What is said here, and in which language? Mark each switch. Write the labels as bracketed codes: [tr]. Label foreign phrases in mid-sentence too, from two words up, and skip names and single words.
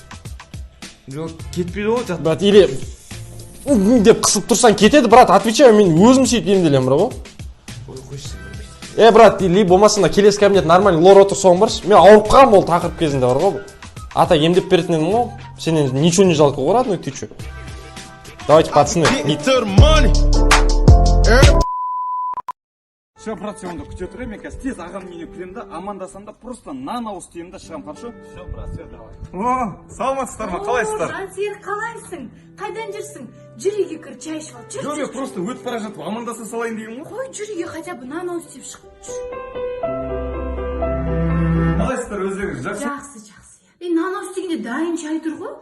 [kk] Жоқ, кетпейді ғой, жат. Брат, или деп қысып тұрсаң кетеді, брат, отвечаю, мен өзім сөйтіп емделемін, бро. Брат, или болмаса келесі кабинет [ru] нормальный лор [kk] отыр, соң баршы. Мен ауырып қалам ол тақырып кезінде бар ғой. Ата емдеп беретін едім ғой. [ru] Сенен ничего не жалко ғой, родной, ты чё? Давайте, пацаны. Все, брат, [kk] онда күте тұрайын, мен қазір тез ағамның үйіне кіремін да, амандасам да, просто нан ауыз тиемін да, шығам, [ru] хорошо? Все, брат, все, давай. О, [kk] саламатсыздар ма, қалайсыздар? Жансер, қалайсың? Қайдан жүрсің? Жүр үйге кір, чай ішіп ал. Жоқ, мен просто өтіп бара жатып амандаса салайын деген ғой. Қой, жүр үйге [ru] хотя бы [kk] нан ауыз тиіп шық. Қалайсыздар өздеріңіз, жақсы? Жақсы. Нан ауыз тигенде дайын чай тұр ғой.